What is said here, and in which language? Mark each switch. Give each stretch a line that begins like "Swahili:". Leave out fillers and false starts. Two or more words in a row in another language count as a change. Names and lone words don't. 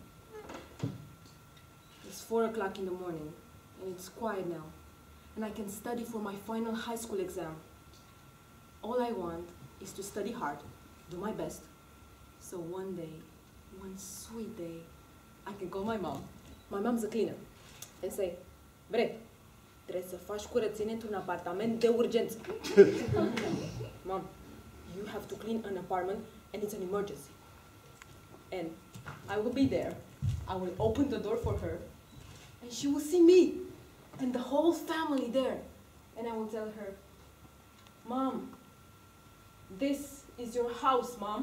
English: It's 4 o'clock in the morning, and it's quiet now, and I can study for my final high school exam. All I want is to study hard, do my best, so one day, one sweet day, I can call my mom. My mom's a cleaner, and say,
Romanian: "Bre, trebuie să faci curățenie într-un apartament de urgență."
English: Mom, you have to clean an apartment, and it's an emergency. And I will be there. I will open the door for her, and she will see me, and the whole family there. And I will tell her, "Mom, this is your house, Mom.